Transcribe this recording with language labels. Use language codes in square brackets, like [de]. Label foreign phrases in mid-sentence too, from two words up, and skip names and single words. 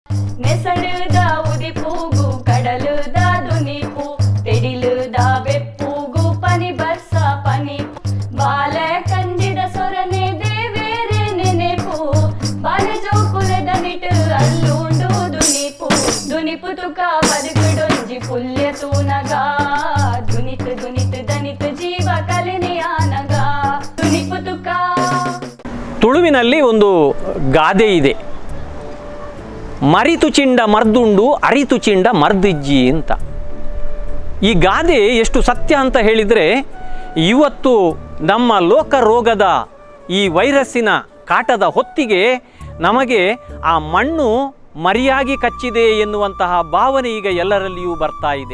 [tcy] ನೆಸಳುದ ಉದಿಪೂಗು ಕಡಲುದ ದುನಿಪು ತೆಡಿಲುದ ಬೆಪ್ಪೂಗು ಪನಿ ಬರ್ಸ ಪನಿಪು ಬಾಲ ಕಂಜಿದ ಸೊರನೆ ದೇವೇರೆ ನೆನೆಪು ಬಾಲ ಜೋಕುಲದ ನಿಟು ಅಲ್ಲುಂಡು ದುನಿಪು ದುನಿಪು ತುಕ ಬದುಕುಡೊಂಜಿ ಪುಲ್ಯ ತೂನಗ ದುನಿತ್ ದುನಿತ್ ದನಿತ್ ಜೀವ ಕಲೆನೆಯಾನಗ ದುನಿಪು ತುಕ. [kn] ತುಳುವಿನಲ್ಲಿ ಒಂದು ಗಾದೆ ಇದೆ, [tcy] ಮರಿತು ಚಿಂಡ ಮರ್ದುಂಡು ಅರಿತು ಚಿಂಡ ಮರ್ದಿಜ್ಜಿ [kn] ಅಂತ. ಈ ಗಾದೆ ಎಷ್ಟು ಸತ್ಯ ಅಂತ ಹೇಳಿದರೆ, ಇವತ್ತು ನಮ್ಮ ಲೋಕ ರೋಗದ ಈ ವೈರಸ್ಸಿನ ಕಾಟದ ಹೊತ್ತಿಗೆ ನಮಗೆ ಆ ಮಣ್ಣು ಮರಿಯಾಗಿ ಕಚ್ಚಿದೆ ಎನ್ನುವಂತಹ ಭಾವನೆ ಈಗ ಎಲ್ಲರಲ್ಲಿಯೂ ಬರ್ತಾ ಇದೆ.